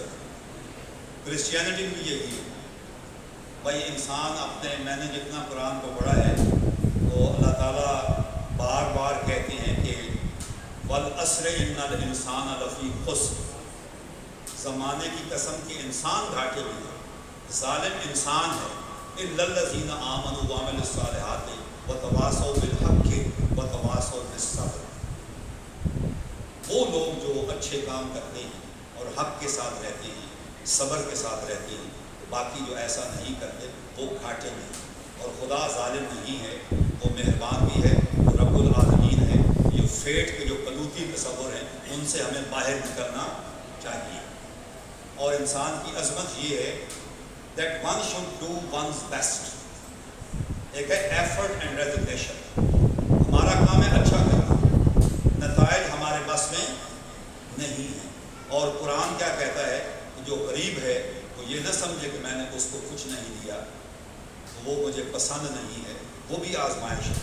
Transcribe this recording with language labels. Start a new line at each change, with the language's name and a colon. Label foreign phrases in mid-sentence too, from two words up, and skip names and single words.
Hindi: क्रिश्चियनिटी भी यही है भाई, इंसान अपने, मैंने जितना कुरान को पढ़ा है तो अल्लाह ताला बार बार कहते हैं कि
Arabic: والعصر إن الإنسان لفي خسر,
Hindi: ज़माने की कसम कि इंसान घाटे में है, ज़ालिम इंसान है,
Arabic: إلا الذين آمنوا وعملوا الصالحات وتواصوا بالحق وتواصوا بالصبر.
Hindi: वो लोग जो अच्छे काम करते हैं और हक़ के साथ रहते हैं, सब्र के साथ रहते हैं, बाकी जो ऐसा नहीं करते वो घाटे में। और खुदा जालिम नहीं है, वो मेहरबान भी है, वो
Arabic: رب العالمين
Hindi: है। ये फेट के जो कलूती तस्वुर हैं, उनसे हमें बाहर निकलना चाहिए। और इंसान की अजमत ये है
English: that one should do one's best.
Hindi: एक है
English: effort and resignation,
Hindi: हमारा काम है अच्छा करना, नताइज हमारे बस में नहीं है। और कुरान क्या कहता है, जो गरीब है वो ये न समझे कि मैंने उसको कुछ नहीं दिया तो वो मुझे पसंद नहीं है, वो भी आजमाइश है।